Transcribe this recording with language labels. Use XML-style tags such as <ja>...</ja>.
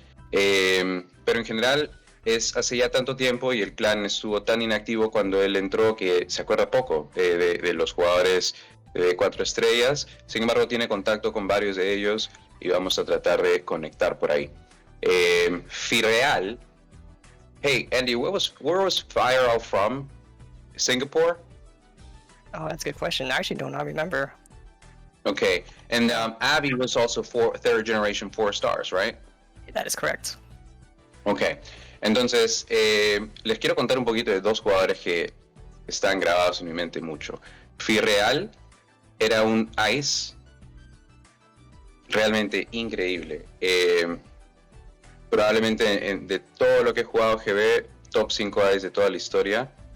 <es>Pero en general es hace ya tanto tiempo y el clan estuvo tan inactivo cuando él entró que se acuerda poco de los jugadores de 4 estrellas. Sin embargo, tiene contacto con varios de ellos y vamos a tratar de conectar por ahí.</es> <en>Fireal. Hey, Andy, where was Fireal from? Singapore? Oh, that's a good question. I actually do not remember. Okay, and Abby was also 3rd generation 4 stars, right? That is correct.</en> <es>Okay, entonces les quiero contar un poquito de 2 jugadores que están grabados en mi mente mucho. Fireal era un Ice realmente increíble. Probablemente de todo lo que he jugado GB, top 5 Ice de toda la historia.</es>